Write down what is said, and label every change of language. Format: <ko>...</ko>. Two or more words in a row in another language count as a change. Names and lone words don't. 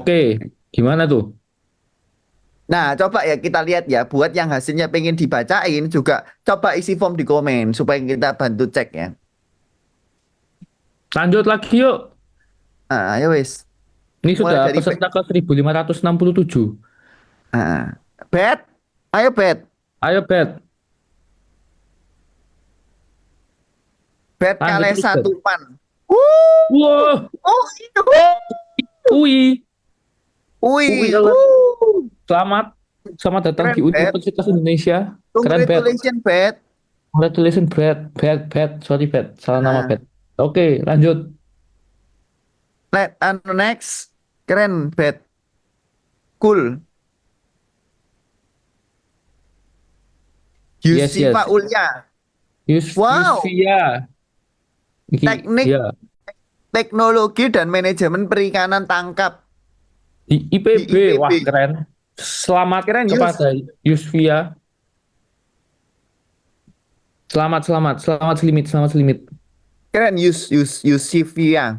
<id>Oke, gimana tuh? Nah, coba ya kita lihat ya, buat yang hasilnya pengen dibacain juga coba isi form di komen supaya kita bantu cek ya. Lanjut lagi yuk.</id> <jv>Nah, ayo wis.</jv> <id>Ini Mulai sudah dari peserta ke 1567. ah, Bet. Ayo Bet. Ayo, Bet. Bet Lanjut kali terus, Bet. satu pan. Wuh. Wah, Oh, itu. UI. UI Wih. alert. Selamat. Selamat datang Keren di Bet. Universitas Indonesia. Keren, Bet. Congratulations Bet. Congratulations, Bet. Bet, Bet. Sorry, Bet. Salah nama, Ah, Bet. Oke, lanjut. next. Keren Bet. Cool. Yes, Yusifa yes. Ulya. Wow. Yusvia. Iki, Teknik ya. teknologi dan manajemen perikanan tangkap Di di IPB. IPB. Wah, keren. Selamat Keren Yus. kepada Yusvia. Selamat, selamat. Selamat selimit, selamat selimit. Keren Yusifia.</id>